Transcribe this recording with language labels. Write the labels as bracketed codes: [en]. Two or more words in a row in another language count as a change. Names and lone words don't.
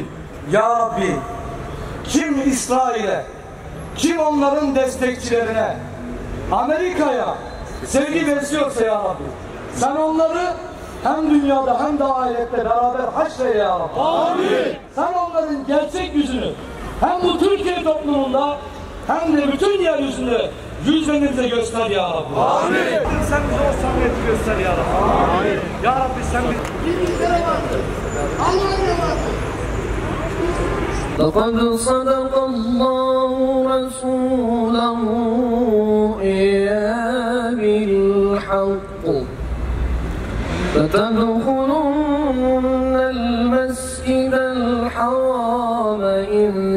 [ar] يا ربي [tr] kim İsrail'e, kim onların destekçilerine, Amerika'ya sevgi besliyorsa [ar] يا ربي [tr] sen onları hem dünyada hem de ahirette beraber haşre [ar] يا ربي. [tr] Amin. Sen onların gerçek yüzünü hem bu Türkiye toplumunda hem de bütün yeryüzünde yüzlerinize göster [ar] يا ربي. [tr] Amin. Sen bize o samimiyeti göster [ar] يا ربي. [tr] Amin. [ar] يا ربي [tr] sen bize [ar] لقد صدق الله رسوله بالحق فتدخلن المسجد الحرام إن